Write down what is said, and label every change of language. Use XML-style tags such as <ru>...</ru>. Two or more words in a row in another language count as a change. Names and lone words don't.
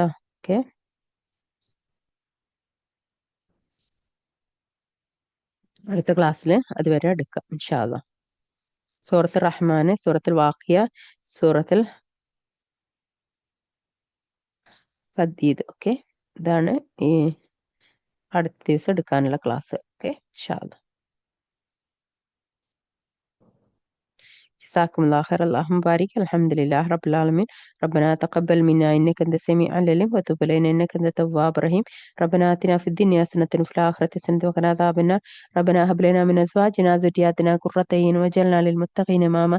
<ml>ഓക്കെ, അടുത്ത ക്ലാസ്സിൽ അതുവരെ എടുക്കാം</ml> <ar>إن شاء الله.</ar> <ml>സൂറത്തുൽ റഹ്മാൻ, സൂറത്തുൽ വാഖിയ, സൂറത്തുൽ ഹദീദ്. ഓക്കെ, ഇതാണ് ഈ അടുത്ത ദിവസം എടുക്കാനുള്ള ക്ലാസ്.</ml> <ar>ഓക്കെ, إن شاء الله. جزاكم الله خير. اللهم بارك. الحمد لله رب العالمين. ربنا تقبل منا إنك أنت السميع العليم وتب علينا إنك أنت التواب الرحيم. ربنا آتنا في الدنيا حسنة وفي الآخرة حسنة وقنا عذاب النار. ربنا هب لنا من أزواجنا وذرياتنا قرة أعين واجعلنا للمتقين إماما.</ar>